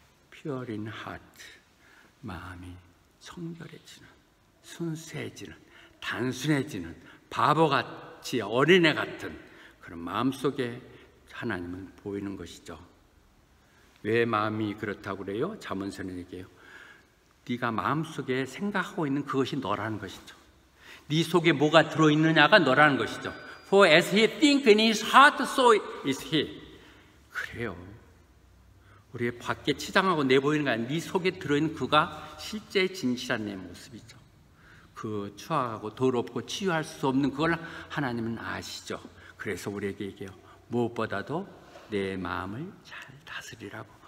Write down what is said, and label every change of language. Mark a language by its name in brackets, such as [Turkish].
[English] Pure in heart, [Korean] 마음이 청결해지는, 순수해지는, 단순해지는, 바보같이 어린애 같은 그런 마음속에 하나님은 보이는 것이죠. 왜 마음이 그렇다고 그래요? 잠언서는 얘기해요. 네가 마음속에 생각하고 있는 그것이 너라는 것이죠. 네 속에 뭐가 들어있느냐가 너라는 것이죠. [English] For as he think in his heart, so is he. [Korean] 그래요. 우리 밖에 치장하고 내보이는 게 아니라 네 속에 들어있는 그가 실제 진실한 내 모습이죠. 그 추악하고 더럽고 치유할 수 없는 그걸 하나님은 아시죠. 그래서 우리에게 얘기해요. 무엇보다도 내 마음을 잘 다스리라고.